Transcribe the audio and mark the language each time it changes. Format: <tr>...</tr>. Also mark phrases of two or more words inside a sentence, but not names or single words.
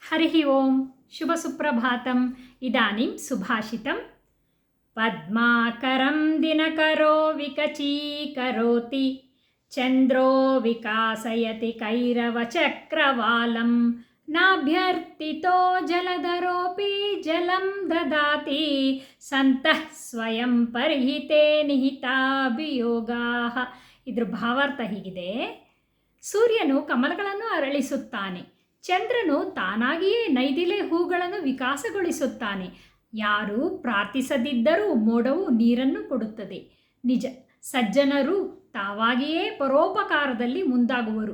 <sa>हरिः ओं शुभसुप्रभातम् इदानीं सुभाषितं पद्माकरं दिनकरो विकचीकरोति चन्द्रो विकासयति कैरवचक्रवालं नाभ्यर्थितो जलधरोऽपि जलं ददाति सन्तः स्वयं परिहिते निहिताभियोगाः।</sa> <kn>इದ್ರ ಭಾವಾರ್ಥ ಹೀಗಿದೆ: ಸೂರ್ಯನು ಕಮಲಗಳನ್ನು ಅರಳಿಸುತ್ತಾನೆ, ಚಂದ್ರನು ತಾನಾಗಿಯೇ ನೈದಿಲೆ ಹೂಗಳನ್ನು ವಿಕಾಸಗೊಳಿಸುತ್ತಾನೆ. ಯಾರು ಪ್ರಾರ್ಥಿಸದಿದ್ದರೂ ಮೋಡವು ನೀರನ್ನು ಕೊಡುತ್ತದೆ. ನಿಜ, ಸಜ್ಜನರು ತಾವಾಗಿಯೇ ಪರೋಪಕಾರದಲ್ಲಿ ಮುಂದಾಗುವರು.</kn>